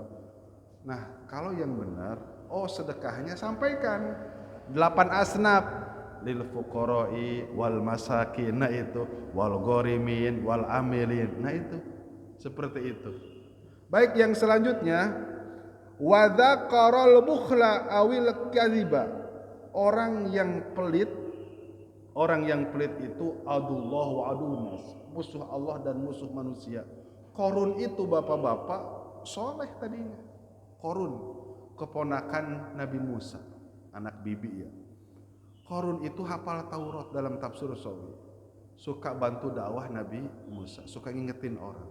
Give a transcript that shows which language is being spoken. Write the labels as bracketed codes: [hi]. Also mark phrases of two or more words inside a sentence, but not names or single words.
[id] Nah kalau yang benar, oh sedekahnya sampaikan 8 asnaf, [ar] للفقراء والمساكين, [id] nah itu [ar] والغارمين والعاملين, [id] nah itu seperti itu. Baik, yang selanjutnya, [ar] وذكر البخل أو الكذب. [id] Orang yang pelit itu [ar] عدو الله وعدو الناس, [id] musuh Allah dan musuh manusia. Qarun itu bapak-bapak soleh tadinya. Qarun keponakan Nabi Musa, anak bibi ya. Qarun itu hafal Taurat dalam tafsir Sawi, suka bantu dakwah Nabi Musa, suka ngingetin orang.